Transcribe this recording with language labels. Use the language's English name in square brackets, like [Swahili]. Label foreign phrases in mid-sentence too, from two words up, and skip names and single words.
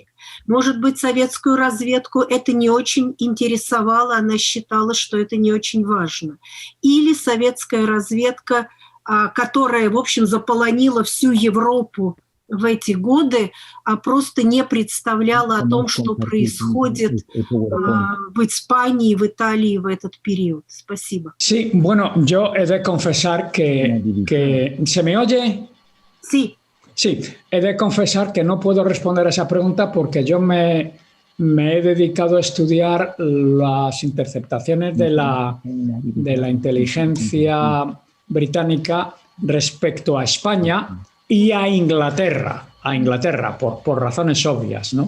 [Russian] Может быть, советскую разведку это не очень интересовало, она считала, что это не очень важно. Или советская разведка, которая, в общем, заполонила всю Европу в эти годы, просто не представляла о том, что происходит в Испании, в Италии в этот период. Спасибо. [Spanish] Sí, bueno, yo he de confesar que ¿se me oye? Sí. Sí, he de confesar que no puedo responder a esa pregunta porque yo me he dedicado a estudiar las interceptaciones de la inteligencia británica respecto a España y a Inglaterra por razones obvias, ¿no?